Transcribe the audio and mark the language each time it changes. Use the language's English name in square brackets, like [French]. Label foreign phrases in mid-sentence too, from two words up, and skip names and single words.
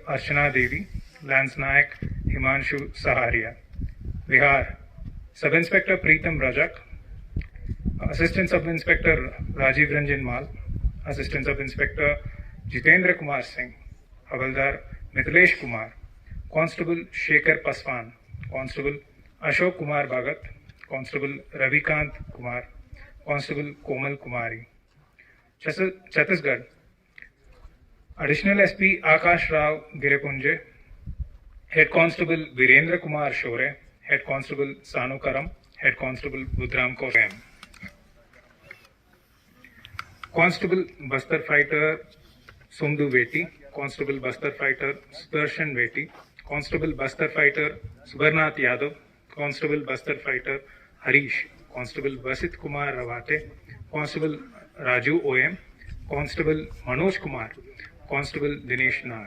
[English] Archana Devi, Lance Nayak Himanshu Saharia, Bihar, Sub-Inspector Preetam Rajak, Assistant Sub-Inspector Rajiv Ranjan Mal, Assistant Sub-Inspector Jitendra Kumar Singh, Havaldar Mithilesh Kumar, Constable Shekhar Paswan, Constable Ashok Kumar Bhagat, Constable Ravikant Kumar, Constable Komal Kumari. Chhattisgarh, Additional SP Akash Rao Girepunje, Head Constable Virendra Kumar Shore, Head Constable Sanu Karam, Head Constable Budram Kaur. Constable Bastar Fighter Sumdu Veti, Constable Bastar Fighter Sudarshan Veti, Constable Bastar Fighter Subarnath Yadav, Constable Bastar Fighter Harish, Constable Basit Kumar Rawate, Constable Raju OM, Constable Manoj Kumar, Constable Dinesh Nag.